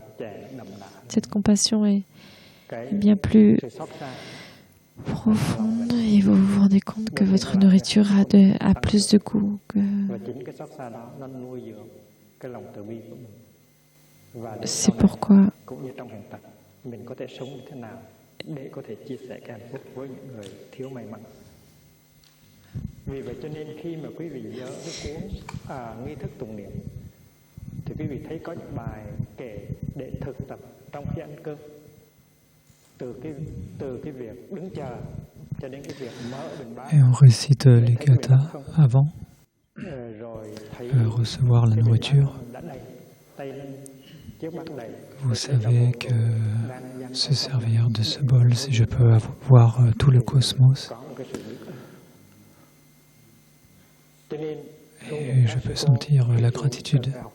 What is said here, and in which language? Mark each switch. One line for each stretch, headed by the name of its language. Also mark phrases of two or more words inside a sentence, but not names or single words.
French: Cette compassion est bien plus profonde et vous vous rendez compte que votre nourriture a plus de goût. C'est pourquoi
Vietnamese: Vì vậy cho nên khi mà quý vị nhớ cái cuốn nghi thức tụng niệm thì quý vị thấy có những bài kể để thực tập trong khi ăn cơm, từ cái việc đứng chờ cho đến cái việc mở bình bát.
French: Et on récite les gathas avant, recevoir la nourriture. Vous savez que se servir de ce bol, si je peux voir tout le cosmos, et je peux sentir la gratitude.